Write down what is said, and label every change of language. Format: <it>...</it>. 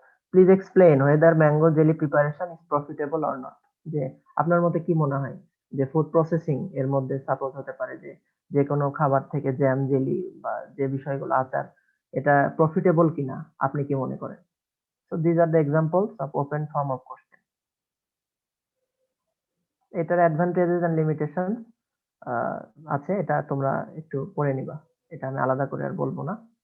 <en>Please explain whether mango jelly preparation is profitable or not.</en> <bn>যে আপনার মতে কি মনে হয় যে ফুড প্রসেসিং এর মধ্যে সাপোজ হতে পারে যে যে কোনো খাবার থেকে জ্যাম, জেলি বা যে বিষয়গুলো, আচার, এটা প্রফিটেবল কিনা, আপনি কি মনে করেন?</bn> <en>So these are the examples of open form of question.</en> <bn>এটার অ্যাডভান্টেজেস এন্ড লিমিটেশন আছে, এটা তোমরা একটু পড়ে নিবা, এটা আমি আলাদা করে আর বলবো না।</bn>